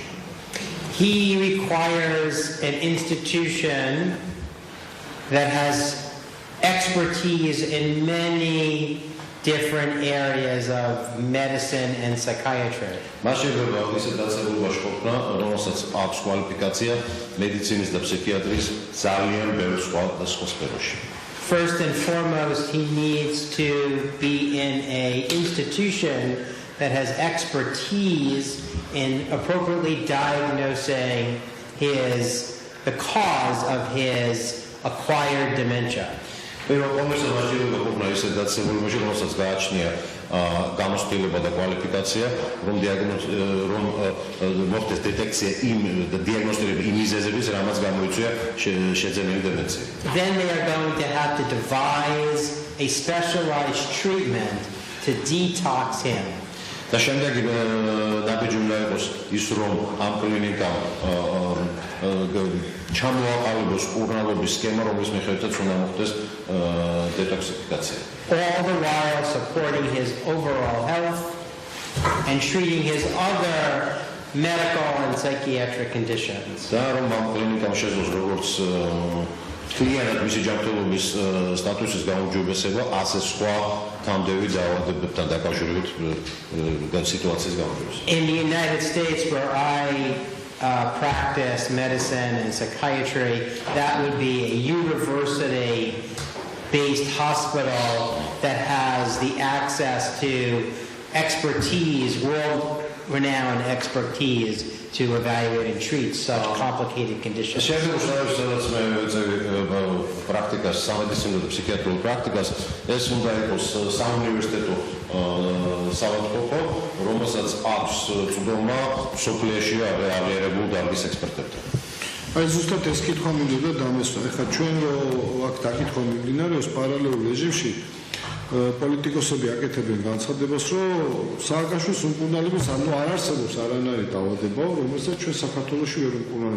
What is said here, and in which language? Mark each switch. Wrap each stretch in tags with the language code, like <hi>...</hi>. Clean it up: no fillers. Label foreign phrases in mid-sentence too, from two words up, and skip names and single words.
<en>He requires an institution that has expertise in many different areas of medicine and psychiatry.</en> <ka>მას შეიძლება ისეთ დაწესებულებაში ყოფნა, რომელსაც აქვს კვალიფიკაცია მედიცინის და ფსიქიატრიის ძალიან ბევრ სხვა სფეროში.</ka> <en>First and foremost, he needs to be in an institution that has expertise in appropriately diagnosing the cause of his acquired dementia.</en> <ka>გამოსtildeობა და კვალიფიკაცია, რომ მოხდეს დეტექცია და დიაგნოსტირება იმ მიზეზების, რამაც გამოიწვია შეძენილი დემენცია.</ka> <en>Then they are going to have to devise a specialized treatment to detox him.</en> <ka>და შემდეგ ნაბიჯი უნდა იყოს ის, რომ ამ კლინიკამ ჩამოაყალიბოს კურნალობის სქემა, რომლის მიხედვითაც უნდა მოხდეს დეტოქსიფიკაცია.</ka> <en>All the while supporting his overall health and treating his other medical and psychiatric conditions.</en> <ka>და რომ ამ კლინიკამ შეძლოს როგორც მთლიანად მისი ჯანმრთელობის სტატუსის გაუმჯობესება, ასე სხვა თამდევი დაავადებებთან დაკავშირებით სიტუაციის გაუმჯობესება.</ka> <en>In the United States, where I practice medicine and psychiatry, that would be a university-based hospital that has the access to expertise, world-renowned expertise to evaluate and treat such complicated conditions.</en> <ka>პრაქტიკას, სამედიცინო და ფსიქიატრიულ პრაქტიკას, ეს უნდა იყოს საუნივერსიტეტო საავადმყოფო, რომელსაც აქვს წვდომა სოფლიოში აღიარებულ დარგის ექსპერტებთან. აი ზუსტად ეს კითხვა მინდოდა დამესვა. ეხლა ჩვენ აქ დაკითხვა მიმდინარეობს პარალელურ რეჟიმში პოლიტიკოსები აკეთებენ განცხადებას, რომ სააკაშვილის უმკურნალობის არ არსებობს არანაირი დაავადება, რომელსაც ჩვენ საქართველოში ვერ ვმკურნალებთ.</ka>